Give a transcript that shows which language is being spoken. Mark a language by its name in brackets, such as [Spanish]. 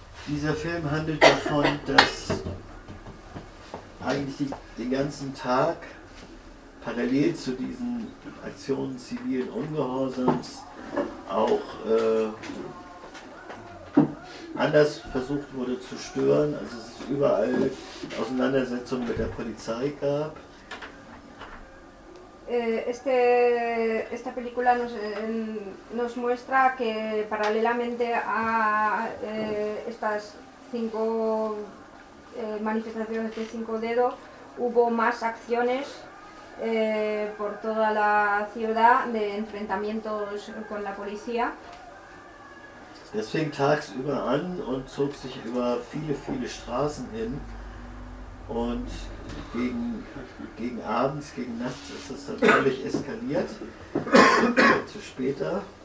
[German] Dieser Film handelt davon, dass eigentlich den ganzen Tag parallel zu diesen Aktionen zivilen Ungehorsams auch anders versucht wurde zu stören, also es ist überall Auseinandersetzungen mit der Polizei gab. [Spanish] Esta película nos muestra que paralelamente a estas 5 manifestaciones de 5 dedos hubo más acciones por toda la ciudad de enfrentamientos con la policía. [German] Das fing tagsüber an und zog sich über viele, viele Straßen hin. Und gegen abends, gegen nachts ist es natürlich eskaliert. Zu später.